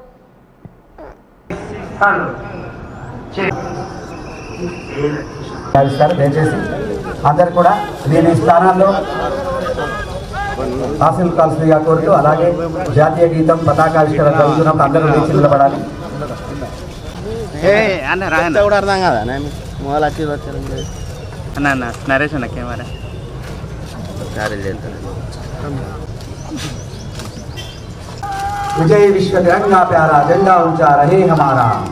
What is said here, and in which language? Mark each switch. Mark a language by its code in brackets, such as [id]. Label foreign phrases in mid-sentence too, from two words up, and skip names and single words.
[te] దయచేసి అందరు కూడా నేను ఈ స్థానాల్లో తహసీల్దార్గా కోరుతూ, అలాగే జాతీయ గీతం పతాకావిష్కరణ జరుగుతున్నప్పుడు అందరూ లేచి నిలబడాలి. నరేష్ అన్న కెమెరా [hi] विजय विश्व तिरंगा प्यारा झंडा ऊंचा रहे हमारा.